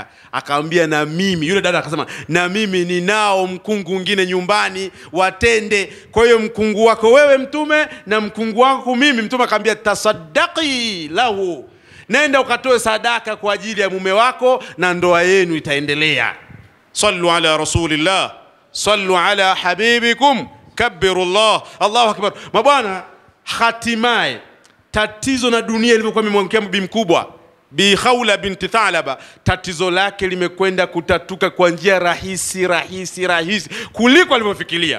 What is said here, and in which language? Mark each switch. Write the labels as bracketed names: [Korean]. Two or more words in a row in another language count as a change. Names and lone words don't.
[Swahili] Akamwambia na mimi, yule dada akasema, na mimi ninao mkungu mwingine nyumbani wa tende. Kwa hiyo mkungu wako wewe mtume na mkungu wako mimi. Mtume akamwambia [Arabic] تصدقي له, [Swahili] nenda ukatoe sadaka kwa ajili ya mume wako na ndoa yenu itaendelea. [Arabic] صلوا على رسول الله، صلوا على حبيبكم، كبروا الله، الله أكبر. [Swahili] Mabwana, hatimaye tatizo na dunia ilivyokuwa imemwangukia bibi mkubwa Bi Khawla binti Thalaba, tatizo lake limekwenda kutatuka kwa njia rahisi kuliko alivyofikiria.